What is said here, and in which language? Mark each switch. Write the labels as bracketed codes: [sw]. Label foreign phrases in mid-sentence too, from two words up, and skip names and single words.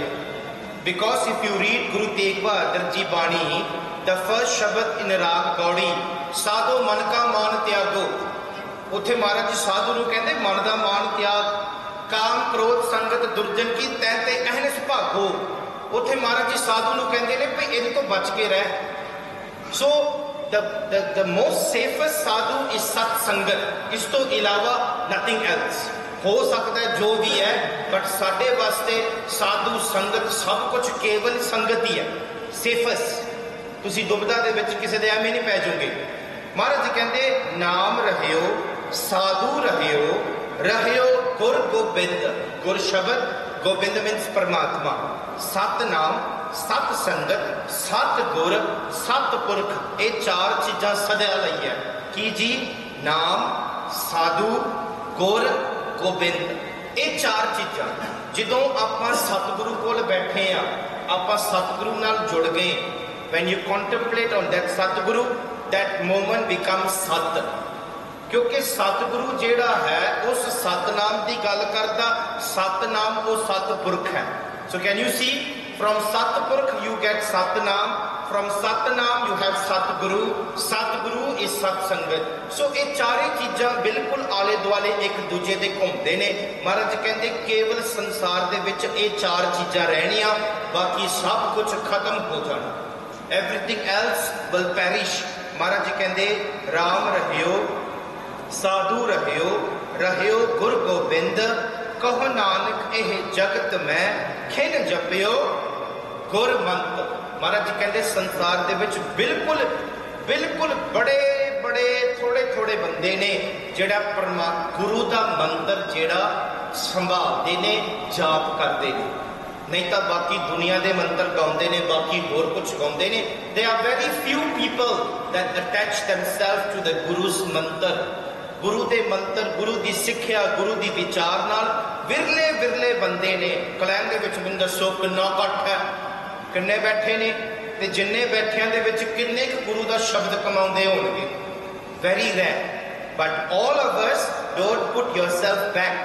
[en] Because if you read ਗੁਰੂ ਤੇਗ ਬਹਾਦਰ ਜੀ ਬਾਣੀ, the first shabad in raag Gauri, [pa] ਸਾਧੋ ਮਨ ਕਾ ਮਾਨ ਤਿਆਗੋ। ਉੱਥੇ ਮਹਾਰਾਜ ਜੀ ਸਾਧੂ ਨੂੰ ਕਹਿੰਦੇ ਮਨ ਦਾ ਮਾਨ ਤਿਆਗ, ਕਾਮ ਕ੍ਰੋਧ ਸੰਗਤ ਦੁਰਜਨ ਕੀ ਤੈ ਤੇ ਅਹਨਿਸ ਭਾਗੋ। ਉੱਥੇ ਮਹਾਰਾਜ ਜੀ ਸਾਧੂ ਨੂੰ ਕਹਿੰਦੇ ਨੇ ਭਈ ਇਹਦੇ ਤੋਂ ਬਚ ਕੇ ਰਹਿ। [en] ਸੋ the most safest sadhu is [pa] ਸਤ ਸੰਗਤ। ਇਸ ਤੋਂ ਇਲਾਵਾ [en] nothing else [pa] ਹੋ ਸਕਦਾ ਹੈ ਜੋ ਵੀ ਹੈ, ਬਟ ਸਾਡੇ ਵਾਸਤੇ ਸਾਧੂ ਸੰਗਤ ਸਭ ਕੁਝ ਕੇਵਲ ਸੰਗਤ ਹੀ ਹੈ, ਸੇਫੈਸਟ। ਤੁਸੀਂ ਦੁਬਿਧਾ ਦੇ ਵਿੱਚ ਕਿਸੇ ਦੇ ਐਵੇਂ ਨਹੀਂ ਪੈ ਜਾਓਗੇ। ਮਹਾਰਾਜ ਜੀ ਕਹਿੰਦੇ ਨਾਮ ਰਹਿਓ, ਸਾਧੂ ਰਹਿਓ, ਰਹਿਓ ਗੁਰ ਗੋਬਿੰਦ। ਗੁਰ ਸ਼ਬਦ, ਗੋਬਿੰਦ ਮੀਨਸ ਪਰਮਾਤਮਾ। ਸਤਨਾਮ, ਸਤ ਸੰਗਤ, ਸਤ ਗੁਰ, ਸਤ ਪੁਰਖ, ਇਹ 4 ਚੀਜ਼ਾਂ ਸਦਾ ਲਈ ਹੈ। ਕੀ ਜੀ? ਨਾਮ, ਸਾਧੂ, ਗੁਰ, ਗੋਬਿੰਦ। ਇਹ 4 ਚੀਜ਼ਾਂ ਜਦੋਂ ਆਪਾਂ ਸਤਿਗੁਰੂ ਕੋਲ ਬੈਠੇ ਆ, ਆਪਾਂ ਸਤਿਗੁਰੂ ਨਾਲ ਜੁੜ ਗਏ, [en] when you contemplate on that ਸਤਿਗੁਰੂ, that moment becomes ਸਤ। [pa] ਕਿਉਂਕਿ ਸਤਿਗੁਰੂ ਜਿਹੜਾ ਹੈ ਉਸ ਸਤਨਾਮ ਦੀ ਗੱਲ ਕਰਦਾ। ਸਤਨਾਮ ਉਹ ਸਤਪੁਰਖ ਹੈ। [en] So can you see, from ਸਤਪੁਰਖ you get ਸਤਨਾਮ, from ਸਤਨਾਮ you have ਸਤਿਗੁਰੂ, ਸਤਿਗੁਰੂ is [pa] ਸਤ ਸੰਗਤ। ਸੋ ਇਹ 4 ਚੀਜ਼ਾਂ ਬਿਲਕੁਲ ਆਲੇ ਦੁਆਲੇ ਇੱਕ ਦੂਜੇ ਦੇ ਘੁੰਮਦੇ ਨੇ। ਮਹਾਰਾਜ ਕਹਿੰਦੇ ਕੇਵਲ ਸੰਸਾਰ ਦੇ ਵਿੱਚ ਇਹ 4 ਚੀਜ਼ਾਂ ਰਹਿਣੀਆਂ, ਬਾਕੀ ਸਭ ਕੁਝ ਖਤਮ ਹੋ ਜਾਣਾ। [en] everything else will perish। [pa] ਮਹਾਰਾਜ ਜੀ ਕਹਿੰਦੇ ਰਾਮ ਰਹਿਓ, ਸਾਧੂ ਰਹਿਓ, ਰਹਿਓ ਗੁਰ ਗੋਬਿੰਦ, ਕਹੋ ਨਾਨਕ ਇਹ ਜਗਤ ਮੈਂ, ਖਿਨ ਜਪਿਓ ਗੁਰ ਮੰਤ। ਮਹਾਰਾਜ ਜੀ ਕਹਿੰਦੇ ਸੰਸਾਰ ਦੇ ਵਿੱਚ ਬਿਲਕੁਲ ਬਿਲਕੁਲ ਬੜੇ ਬੜੇ ਥੋੜੇ ਥੋੜੇ ਬੰਦੇ ਨੇ ਜਿਹੜਾ ਗੁਰੂ ਦਾ ਮੰਤਰ ਜਿਹੜਾ ਸੰਭਾਲਦੇ ਨੇ, ਜਾਪ ਕਰਦੇ ਨੇ। ਨਹੀਂ ਤਾਂ ਬਾਕੀ ਦੁਨੀਆ ਦੇ ਮੰਤਰ ਗਾਉਂਦੇ ਨੇ, ਬਾਕੀ ਹੋਰ ਕੁਝ ਗਾਉਂਦੇ ਨੇ। [en] There are very few people that attach themselves to the Guru's mantra। [pa] ਗੁਰੂ ਕੇ ਮੰਤਰ, ਗੁਰੂ ਕੀ ਸਿੱਖਿਆ, ਗੁਰੂ ਕੀ ਵਿਚਾਰ ਨਾਲ ਵਿਰਲੇ ਵਿਰਲੇ ਬੰਦੇ ਨੇ। ਕਲੈਨ ਦੇ ਵਿੱਚ ਮੈਨੂੰ ਦੱਸੋ ਕਿੰਨਾ ਇਕੱਠ ਹੈ, ਕਿੰਨੇ ਬੈਠੇ ਨੇ, ਤੇ ਜਿੰਨੇ ਬੈਠਿਆਂ ਦੇ ਵਿੱਚ ਕਿੰਨੇ ਗੁਰੂ ਕਾ ਸ਼ਬਦ ਕਮਾਉਂਦੇ ਹੋਣਗੇ? [en] Very rare. But all of us don't put yourself back.